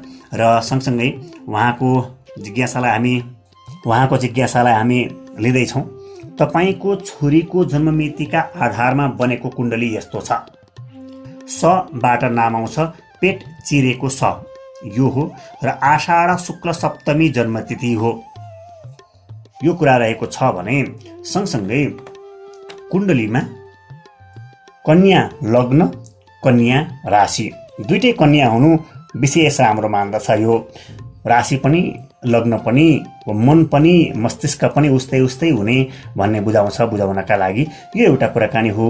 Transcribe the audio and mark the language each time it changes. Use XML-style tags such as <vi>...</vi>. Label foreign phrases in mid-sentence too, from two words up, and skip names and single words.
<ne>र सँगसँगै उहाँको जिज्ञासालाई हामी लिँदैछौँ। तपाईँको छोरीको जन्ममितिका आधारमा बनेको कुण्डली यस्तो छ। स बाट नाम आउँछ, पेट चिरेको स यो हो र आषाढ शुक्ल सप्तमी जन्मतिथि हो, यो कुरा रहेको छ भने सँगसँगै कुण्डलीमा कन्या लग्न, कन्या राशि, दुईटै कन्या हुनु विशेष राम्रो मान्दछ। यो राशि पनि लग्न पनि मन पनि मस्तिष्क पनि उस्तै उस्तै हुने भन्ने बुझाउनका लागि यो एउटा कुराकानी हो।</ne>